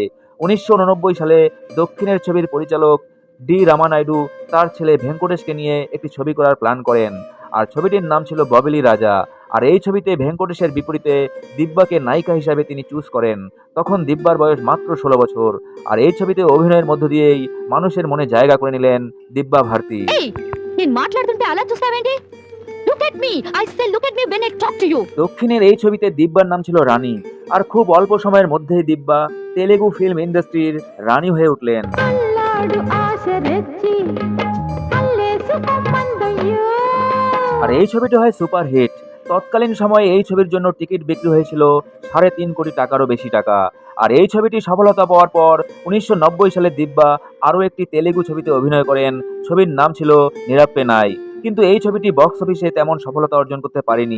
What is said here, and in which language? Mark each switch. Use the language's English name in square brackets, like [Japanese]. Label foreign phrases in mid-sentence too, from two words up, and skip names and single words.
[Bangla] 1989 সালে দক্ষিণের ছবির পরিচালক ডি রামানাইডু তার ছেলে ভেঙ্কটেশকে নিয়ে একটি ছবি করার প্ল্যান করেন। আর ছবিটির নাম ছিল ববেলি রাজা। আর এই ছবিতে ভেঙ্কটেশের বিপরীতে দিব্যাকে নায়িকা হিসাবে তিনি চুজ করেন। তখন দিব্যার বয়স মাত্র 16 বছর। আর এই ছবিতে অভিনয়ের মধ্য দিয়েই মানুষের মনে জায়গা করে নিলেন দিব্যা ভারতী। [Telugu] నేను మాట్లాడుతుంటే అలా చూస్తావేంటి? [English] Look at me. I say look at me when I talk to you. [Bangla] দক্ষিণের এই ছবিতে দিব্যার নাম ছিল রানী। আর খুব অল্প সময়ের মধ্যেই দিব্যা তেলেগু ফিল্ম ইন্ডাস্ট্রির রানী হয়ে উঠলেন। [Telugu] అల్లాడు ఆశ రెచ్చి అల్లేసుకు మందయ్యో [Bangla] আর এই ছবিটি হয় সুপারহিট। তৎকালীন সময়ে এই ছবির জন্য টিকিট বিক্রি হয়েছিল 3.5 কোটি টাকারও বেশি টাকা। আর এই ছবিটি সফলতা পাওয়ার পর 1990 সালে দিব্যা আরও একটি তেলেগু ছবিতে অভিনয় করেন। ছবির নাম ছিল নিরাপ্পে নাই। কিন্তু এই ছবিটি বক্স অফিসে তেমন সফলতা অর্জন করতে পারেনি।